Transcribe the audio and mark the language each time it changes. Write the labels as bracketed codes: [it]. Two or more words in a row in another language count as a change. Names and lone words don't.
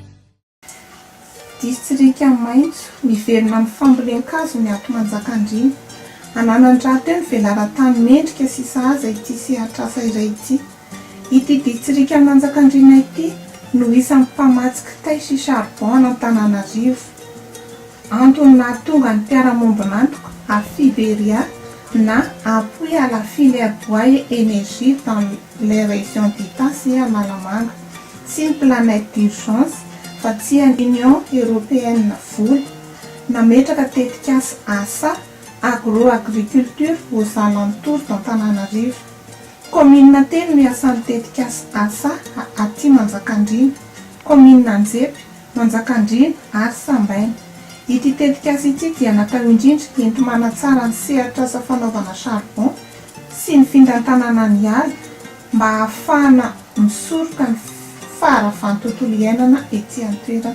[mg] distrika maitso miverina amin'ny fambolen-kazo ny ato Manjakandriana ananandrato teo ny velaran-tany mendrika sy sahaza ity sy atrasa iray ity. Ity distrika Manjakandriana ity no isan'ny mpamatsy kitay sy charbon Antananarivo. Antony nahatonga ny mpiara-mombon'antoka à Fiberia na [fr] appui à la filière bois et énergie dans les régions d'Ita [mg] sy Analamanga sy ny planète d'urgence fa tsy Union européenne vola nametraka tetikasa asa agroagriculture [fr] aux alentours d'Antananarivo. [mg] Commune telo no iasan'ny tetikasa asa aty Manjakandriana, commune Anjepy, Manjakandriana ary Sambaina. Ity tetikasa ity dia natao indrindra ento manatsara ny sehatr'asa fanaovana charbon sy ny findrantanana ny ala mba ahafahana misoroka ny faravan'ny tontolo iainana ety an-toerana.